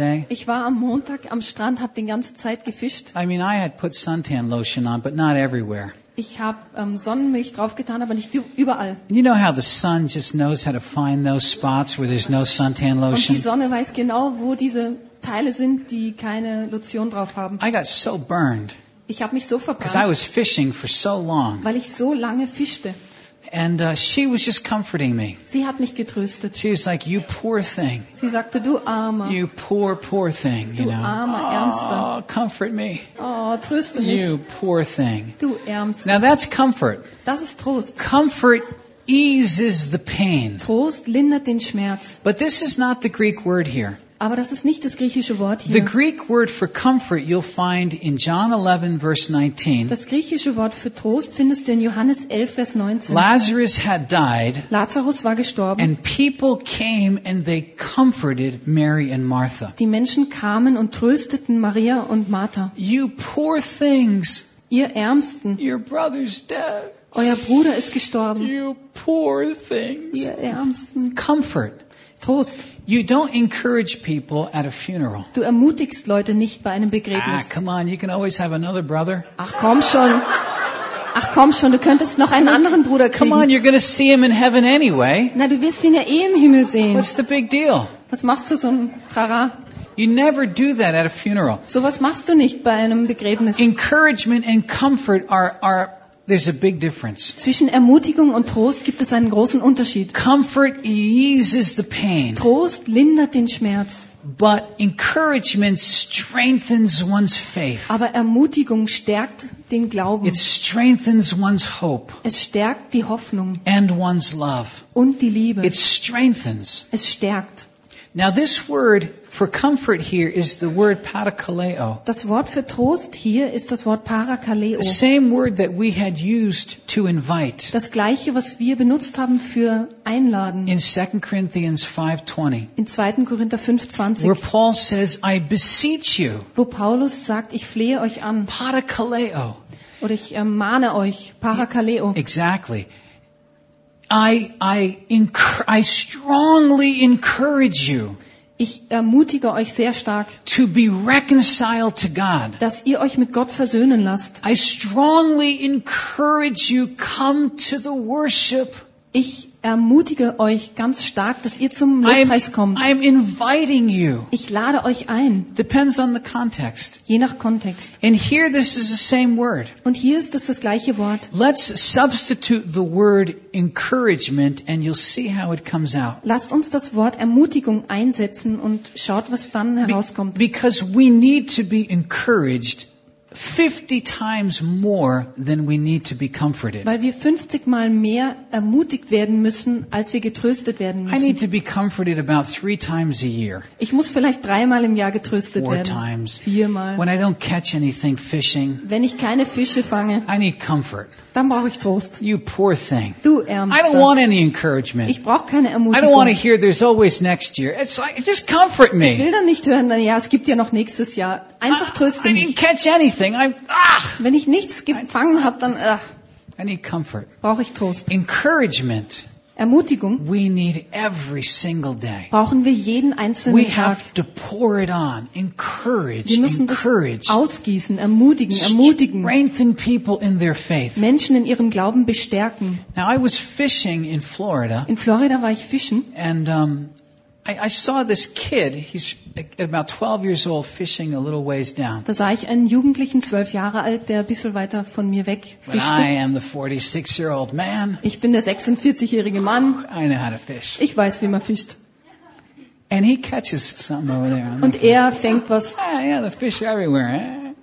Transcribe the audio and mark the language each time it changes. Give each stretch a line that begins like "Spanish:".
German: Ich war am Montag am Strand, habe den ganzen Zeit gefischt.
English: I mean, I had put suntan lotion on, but not everywhere.
German: Ich habe Sonnenmilch draufgetan, aber nicht überall.
English: You know how the sun just knows how to find those spots where there's no suntan lotion.
German: Und die Sonne weiß genau, wo diese Teile sind, die keine Lotion drauf haben.
English: I got so burned.
German: Ich habe mich so verbrannt.
English: Because I was fishing for so long.
German: Weil ich so lange fischte.
English: And she was just comforting me.
German: Sie hat mich getröstet.
English: She was like, "You poor thing."
German: Sie sagte, du armer.
English: You poor, poor thing.
German: Du armer, ärmster.
English: Oh, comfort me.
German: Oh, tröste mich.
English: You poor thing.
German: Du ärmster.
English: Now that's comfort.
German: Das ist Trost.
English: Comfort eases the pain.
German: Trost lindert den Schmerz.
English: But this is not the Greek word here.
German: Aber das ist nicht das griechische Wort hier.
English: The Greek word for comfort you'll find in John 11 verse 19.
German: Das griechische Wort für Trost findest du in Johannes 11 vers 19.
English: Lazarus had died.
German: Lazarus war gestorben.
English: And people came and they comforted Mary and Martha.
German: Die Menschen kamen und trösteten Maria und Martha.
English: You poor things.
German: Ihr Ärmsten.
English: Your brother's dead.
German: Euer Bruder ist gestorben.
English: You poor things.
German: Ihr Ärmsten.
English: Comfort.
German: Trost.
English: You don't encourage people at a funeral.
German: Du ermutigst Leute nicht bei einem Begräbnis.
English: Ah, come on, you can always have another brother.
German: Ach komm schon. Ach komm schon, du könntest noch einen anderen Bruder kriegen.
English: Come on, you're going to see him in heaven anyway.
German: Na, du wirst ihn ja eh im Himmel sehen.
English: What's the big deal?
German: Was machst du so ein Trara?
English: You never do that at a funeral.
German: So was machst du nicht bei einem Begräbnis.
English: Encouragement and comfort are there's a big difference.
German: Zwischen Ermutigung und Trost gibt es einen großen Unterschied.
English: Comfort eases the pain.
German: Trost lindert den Schmerz.
English: But encouragement strengthens one's faith.
German: Aber Ermutigung stärkt den Glauben.
English: It strengthens one's hope.
German: Es stärkt die Hoffnung.
English: And one's love.
German: Und die Liebe.
English: It strengthens.
German: Es stärkt.
English: Now this word for comfort here is the word parakaleo.
German: Das Wort für Trost hier ist das Wort parakaleo.
English: The same word that we had used to invite.
German: Das gleiche, was wir benutzt haben für einladen.
English: In 2 Corinthians 5:20.
German: In 2. Korinther 5:20.
English: Where Paul says, "I beseech you."
German: Wo Paulus sagt, ich flehe euch an.
Greek: Parakaleo.
German: Oder ich ermahne euch. Parakaleo.
English: Exactly. I strongly encourage you.
German: Ich ermutige euch sehr stark.
English: To be reconciled to God.
German: Dass ihr euch mit Gott versöhnen lasst.
English: I strongly encourage you come to the worship.
German: Ich ermutige euch ganz stark, dass ihr zum Lobpreis kommt.
English: I'm inviting you.
German: Ich lade euch ein.
English: Depends on the context.
German: Je nach Kontext.
English: And here this is the same word.
German: Und hier ist das gleiche Wort.
English: Let's substitute the word encouragement and you'll see how it comes out.
German: Lasst uns das Wort Ermutigung einsetzen und schaut, was dann herauskommt.
English: Because we need to be encouraged 50 times more than we need to be comforted.
German: Weil wir 50 mal mehr ermutigt werden müssen, als wir getröstet werden müssen.
English: I need to be comforted about 3 times a year.
German: Ich muss vielleicht 3-mal im Jahr getröstet werden.
English: 4 times.
German: 4-mal.
English: When I don't catch anything fishing.
German: Wenn ich keine Fische fange.
English: I need comfort.
German: Dann brauche ich Trost.
English: You poor thing.
German: Du Ärmster.
English: I don't want any encouragement.
German: Ich brauche keine Ermutigung.
English: I don't want to hear there's always next year. It's like, just comfort me.
German: Ich will dann nicht hören, ja, es gibt ja noch nächstes Jahr. Einfach tröste mich.
English: I didn't catch anything.
German: Wenn ich nichts gefangen habe, dann
English: I need comfort.
German: Brauche ich Trost.
English: Encouragement.
German: Ermutigung.
English: We need every single day.
German: Brauchen wir jeden einzelnen
English: we
German: Tag.
English: We have to pour it on. Encourage.
German: Wir müssen
English: encourage.
German: Das ausgießen, ermutigen, ermutigen.
English: Strengthen people in their faith.
German: Menschen in ihrem Glauben bestärken.
English: Now I was fishing in Florida.
German: In Florida war ich fischen.
English: And I saw this kid, he's about 12 years old, fishing a little ways down.
German: Da sah ich einen Jugendlichen, 12 Jahre alt, der ein bisschen weiter von mir weg fischte.
English: I am the 46-year-old man.
German: Ich bin der 46-jährige Mann.
English: I know how to fish.
German: Ich weiß, wie man fischt.
English: And he catches something over there.
German: Und er fängt was.
English: Yeah, the fish are everywhere.